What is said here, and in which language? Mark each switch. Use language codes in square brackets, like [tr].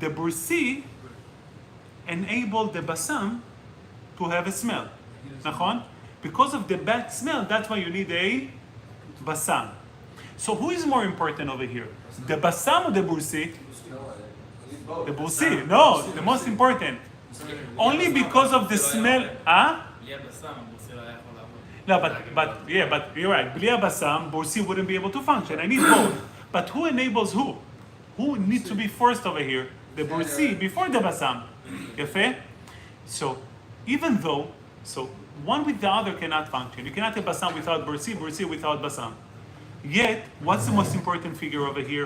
[en] The bursi enable the basam to have a smell. נכון? Because of the bad smell, that's why you need a basam. So who is more important over here? The basam or the bursi? The bursi. No, the most important. only because of the smell. Huh? [he] בלי הבשם, הבורסי לא היה יכול לעבוד. [en] No, but you're right. Bli abasam, Borsi wouldn't be able to function. I need both. But who enables who? Who needs to be first over here? The Borsi before the basam. Yefeh? So even though, one with the other cannot function. You cannot have basam without Borsi, Borsi without basam. Yet, what's the most important figure over here?